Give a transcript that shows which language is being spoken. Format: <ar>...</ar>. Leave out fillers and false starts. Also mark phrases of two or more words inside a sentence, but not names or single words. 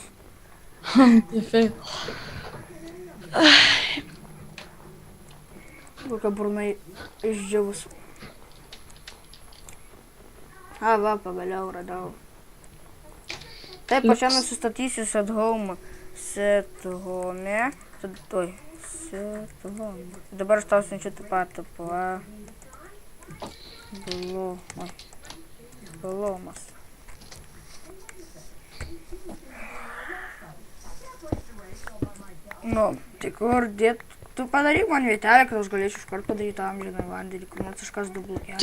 <lt>Tai fail. Kokia burnai išdžiavus. Va, pagaliau radau. Taip, aš čia nusistatysiu</lt> <en>set home. Set home. Oi, set home.</en> <lt>Dabar aš tau siunčiu tą patį. Blomas. Nu, tai kur dėt? Tu padaryk man vietelę, kad aš galėčiau iškart padaryti amžiną vandenį, kur nors iškas du blokelius.</lt>